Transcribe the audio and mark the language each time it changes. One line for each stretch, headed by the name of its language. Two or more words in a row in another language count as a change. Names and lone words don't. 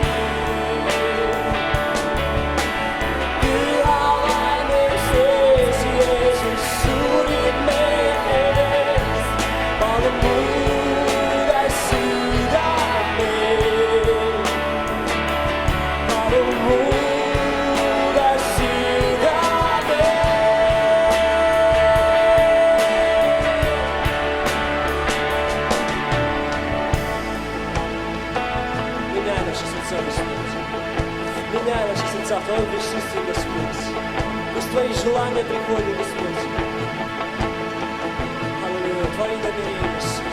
Estonian: Püha vaime sees, Jeesus surid meie eest, palun muuda südame, palun muuda südame.
Russian: Меняй наши сердца, Господь. Меняй наши сердца в Твоем присутствии, Господь. Пусть Твои желания приходят, Господь. Аллилуйя, Твои намерения, Иисус.